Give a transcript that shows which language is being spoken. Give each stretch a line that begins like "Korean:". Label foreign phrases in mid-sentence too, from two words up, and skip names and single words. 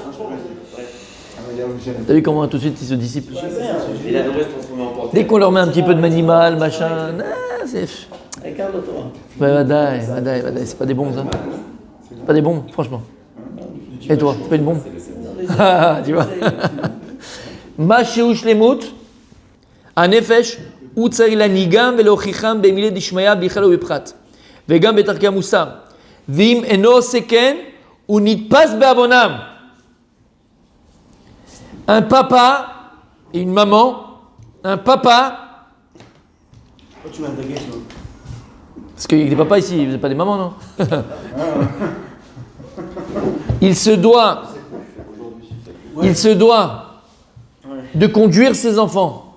French: T'as vu comment tout de suite ils se dissipent? Dès qu'on leur met un petit peu de manimal, machin, c'est... Vadaï, c'est pas des bombes ça. C'est pas des bombes, franchement. Et toi, c'est pas une bombe? Tu vois? Masheush lemut,
Hebrew: הנפש הוא צריך להנהיגם ולהוכיחם במילי דשמיא בכלל ובפרט וגם בדרכי המוסר ואם אינו עושה כן הוא נתפס בעוונם.
French: Un papa et une maman, un papa. Tu m'as attaqué, toi. Parce qu'il y a des papas ici, vous n'êtes pas des mamans, non? Il se doit de conduire ses enfants.